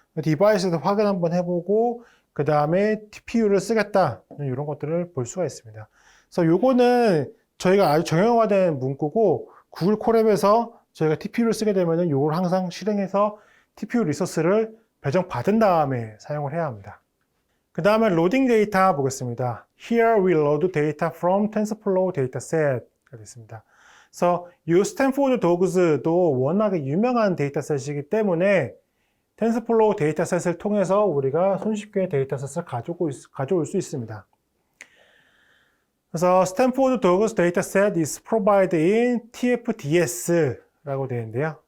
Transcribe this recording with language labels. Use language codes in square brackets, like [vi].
[ko] 디바이스에서 확인 한번 해보고 그 다음에 TPU를 쓰겠다 이런 것들을 볼 수가 있습니다. 그래서 요거는 저희가 아주 정형화된 문구고 구글 콜앱에서 저희가 TPU를 쓰게 되면은 요걸 항상 실행해서 TPU 리소스를 배정받은 다음에 사용을 해야 합니다. 그 다음에 로딩 데이터 보겠습니다. [en] Here we load data from TensorFlow dataset가 [ko] 됐습니다. 그래서 이 스탠포드 도그스도 워낙에 유명한 데이터셋이기 때문에 TensorFlow 데이터셋을 통해서 우리가 손쉽게 데이터셋을 가져올 수 있습니다. 그래서 스탠포드 도그스 데이터셋 [en] is provided in TFDS [ko] 라고 되어 있는데요.